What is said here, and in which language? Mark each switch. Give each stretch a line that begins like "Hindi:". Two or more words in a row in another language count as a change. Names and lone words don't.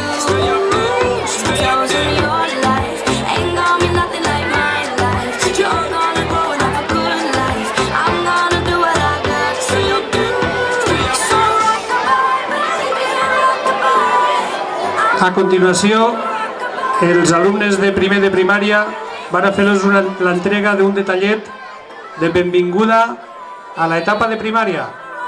English: She tells him your life ain't gonna be nothing like my life. You're gonna grow and have a good life. I'm gonna do what I got to do. So rock-a-bye, baby, rock-a-bye.
Catalan: A continuació, els alumnes de primer de primària van a fer-los l'entrega d'un detallet de benvinguda a l'etapa de primària.